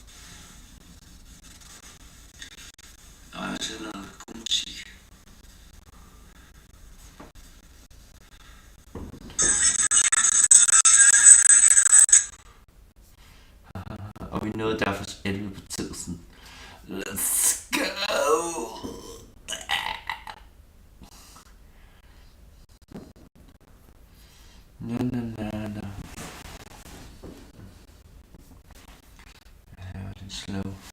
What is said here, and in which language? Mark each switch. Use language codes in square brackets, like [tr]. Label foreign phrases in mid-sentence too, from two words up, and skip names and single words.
[da] Nå, jeg ser noget god musik. Og vi nåede derfor 11 på tiden. [en] Let's go! Na na na na. [da] Ja, det er slow.